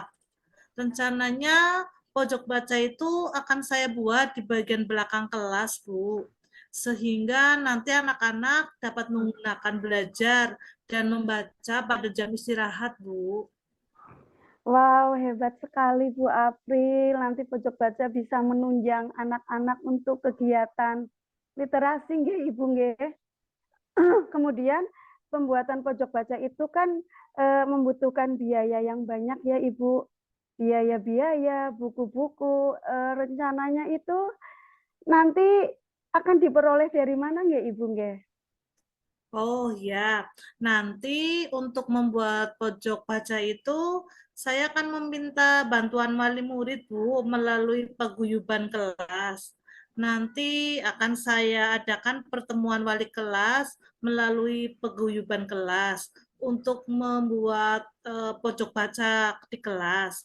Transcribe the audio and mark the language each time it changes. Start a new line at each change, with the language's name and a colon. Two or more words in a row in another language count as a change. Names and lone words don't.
Indonesian: Rencananya pojok baca itu akan saya buat di bagian belakang kelas, Bu, sehingga nanti anak-anak dapat menggunakan belajar dan membaca pada jam istirahat, Bu. Wow, hebat sekali Bu April. Nanti pojok baca bisa menunjang anak-anak untuk kegiatan literasi nggih Ibu nggih. Kemudian pembuatan pojok baca itu kan membutuhkan biaya yang banyak ya Ibu. Biaya-biaya, buku-buku, rencananya itu nanti akan diperoleh dari mana nggih Ibu nggih? Oh ya, nanti untuk membuat pojok baca itu, saya akan meminta bantuan wali murid, Bu, melalui paguyuban kelas. Nanti akan saya adakan pertemuan wali kelas melalui paguyuban kelas untuk membuat pojok baca di kelas.